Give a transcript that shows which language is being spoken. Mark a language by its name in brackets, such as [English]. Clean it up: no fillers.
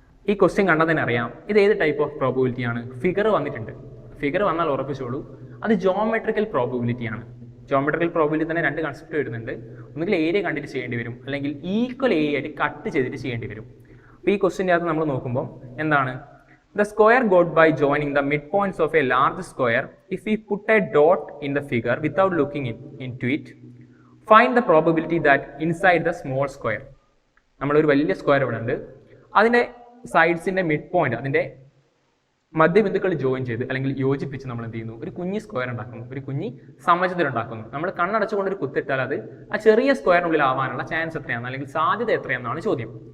[Malayalam] ഈ ക്വസ്റ്റ്യൻ കണ്ടതിന് അറിയാം ഇത് ഏത് ടൈപ്പ് ഓഫ് പ്രോബബിലിറ്റി ആണ്. ഫിഗർ വന്നിട്ടുണ്ട്. ഫിഗർ വന്നാൽ ഉറപ്പിച്ചോളൂ അത് ജോമെട്രിക്കൽ പ്രോബബിലിറ്റി ആണ്. ജോമെട്രിക്കൽ പ്രോബബിലിറ്റി തന്നെ രണ്ട് കൺസെപ്റ്റ് വരുന്നുണ്ട്. ഒന്നുകിൽ ഏരിയ കണ്ടിട്ട് ചെയ്യേണ്ടി വരും, അല്ലെങ്കിൽ ഈക്വൽ ഏരിയ ആയിട്ട് കട്ട് ചെയ്തിട്ട് ചെയ്യേണ്ടി വരും. അപ്പോൾ ഈ ക്വസ്റ്റ്യൻ്റെ അകത്ത് നമ്മൾ നോക്കുമ്പോൾ എന്താണ്, [English] The square got by joining the midpoints of a large square. If we put a dot in the figure without looking into it, find the probability that inside the small square. [Malayalam] നമ്മളൊരു വലിയ square ഇവിടെ ഉണ്ട്, അതിൻ്റെ സൈഡ്സിൻ്റെ mid point, അതിൻ്റെ മധ്യബിന്ദുക്കൾ join ചെയ്ത് അല്ലെങ്കിൽ യോജിപ്പിച്ച് നമ്മൾ എന്ത് ചെയ്യുന്നു, ഒരു കുഞ്ഞി സ്ക്വയർ ഉണ്ടാക്കുന്നു, ഒരു കുഞ്ഞി സമചതുരം ഉണ്ടാക്കുന്നു. നമ്മൾ കണ്ണടച്ചുകൊണ്ട് ഒരു കുത്തിട്ടാൽ അത് ആ ചെറിയ സ്ക്വയറിനുള്ളിൽ ആവാനുള്ള ചാൻസ് എത്രയാണ് അല്ലെങ്കിൽ സാധ്യത എത്രയാണെന്നാണ് ചോദ്യം.